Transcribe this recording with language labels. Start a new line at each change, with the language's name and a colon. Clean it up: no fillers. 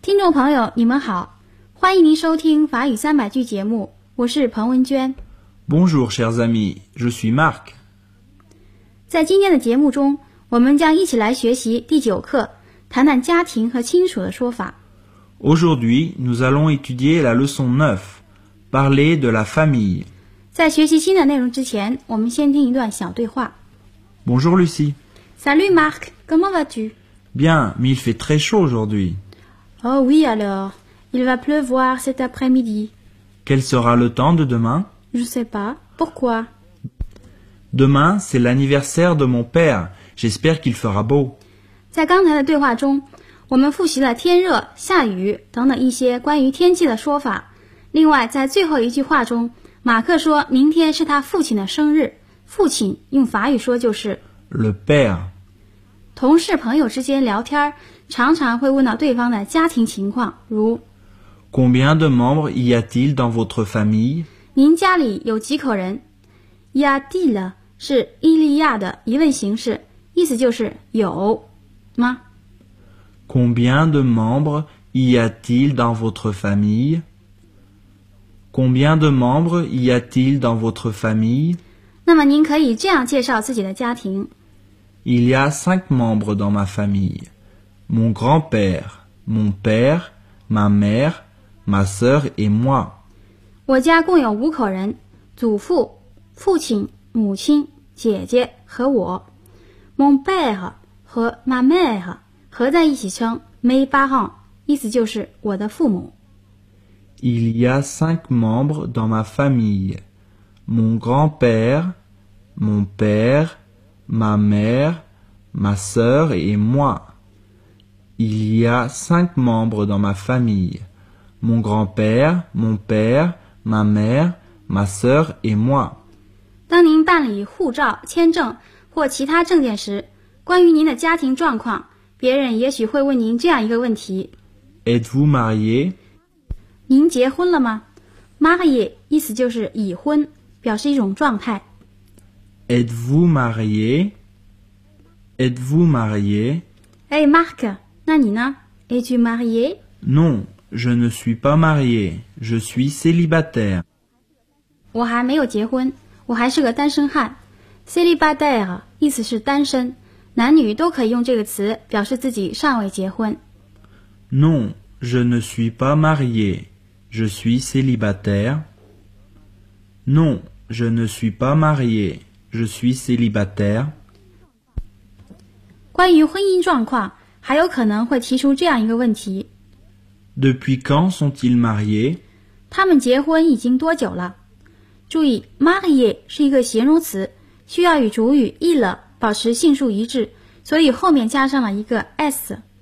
Chinese: 朋友你们好，欢迎您收听法语三百句节目，我是彭文娟。
French: Bonjour chers amis, je suis Marc.
Chinese: 在今天的节目中，我们将一起来学习第九课，谈谈家庭和亲属的说法。
French: Aujourd'hui, nous allons étudier la leçon 9, parler de la famille.
Chinese: 在学习新的内容之前，我们先听一段小对话。
French: Bonjour Lucie. Salut Marc, comment vas-tu? Bien, mais il fait très chaud aujourd'hui. Oh oui alors, il va pleuvoir cet après-midi. Quel sera le temps de demain? Je sais pas. Pourquoi? Demain, c'est l'anniversaire de mon père. J'espère qu'il fera beau.
Chinese: 在刚才的对话中，我们复习了天热、下雨等等一些关于天气的说法。另外，在最后一句话中，马克说明天是他父亲的生日。父亲用法语说就是
French: le père。
Chinese: 同事朋友之间聊天常常会问到对方的家庭情况，如
French: Combien de membres y a-t-il dans votre famille?
Chinese: 您家里有几口人？ Y a-t-il 是il y a的疑问形式，意思就是有吗？
French: Combien de membres y a-t-il dans votre famille? Combien de membres y a-t-il dans votre famille?
Chinese: 那么您可以这样介绍自己的家庭。
French: Il y a 5 membres dans ma famille. Mon grand-père, mon père, ma mère, ma sœur et moi.
Chinese: 我家共有五口人，祖父、父亲、母亲、姐姐和我。 mon père 和 ma mère 合在一起称 mes parents， 意思就是我的父母。
French: Il y a cinq membres dans ma famille. Mon grand-père, mon père, ma mère, ma sœur et moi. Il y a cinq membres dans ma famille. Mon grand-père, mon père, ma mère, ma sœur et moi.
Chinese: 当您办理护照、签证或其他证件时，关于您的家庭状况，别人也许会问您这样一个问题。
French: Êtes-vous marié?
Chinese: 您结婚了吗 ？
French: Marié
Chinese: 意思就是已婚，表示一种状态。
French: Êtes-vous marié? Êtes-vous marié? Hey Marc,
Chinese: 那你呢
French: ？Es-tu marié? Non, je ne suis pas marié. Je suis célibataire.
Chinese: 我还没有结婚，我还是个单身汉。Célibataire 意思是单身，男女都可以用这个词表示自己尚未结婚。
French: Non. Je ne suis pas marié. Je suis célibataire. Non, je ne suis pas marié. Je suis célibataire.
Chinese: 关于婚姻状况，还有可能会提出这样一个问题。
French: Depuis quand sont-ils mariés?
Chinese: 他们结婚已经多久了？注意 ，marié 是一个形容词，需要与主语 il 保持性数一致，所以后面加上了一个 s。